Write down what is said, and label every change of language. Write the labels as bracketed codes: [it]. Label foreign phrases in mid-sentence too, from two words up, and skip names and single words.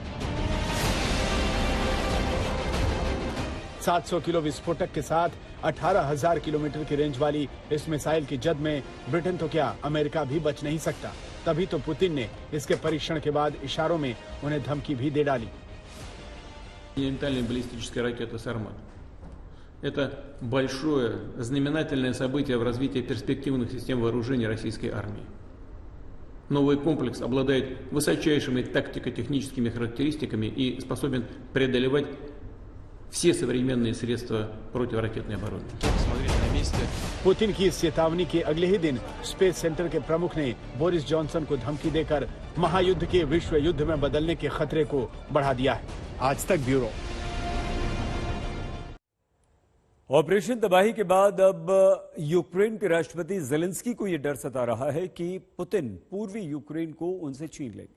[hi] 700 किलो विस्फोटक के साथ 18,000 किलोमीटर की रेंज वाली इस मिसाइल की जद में ब्रिटेन तो क्या अमेरिका भी बच नहीं सकता। तभी तो पुतिन ने इसके परीक्षण के बाद इशारों में उन्हें धमकी भी दे डाली। [ru] Континентальная баллистическая ракета «Сармат». Это большое знаменательное событие в развитии перспективных систем вооружения российской армии. Новый комплекс обладает высочайшими тактико-техническими характеристиками и способен преодолевать все современные средства противоракетной обороны. [hi] पुतिन की इस चेतावनी के अगले ही दिन स्पेस सेंटर के प्रमुख ने बोरिस जॉनसन को धमकी देकर महायुद्ध के विश्व युद्ध में बदलने के खतरे को बढ़ा दिया है। आज तक ब्यूरो। ऑपरेशन तबाही के बाद अब यूक्रेन के राष्ट्रपति जेलेंस्की को यह डर सता रहा है कि पुतिन पूर्वी यूक्रेन को उनसे छीन लेंगे।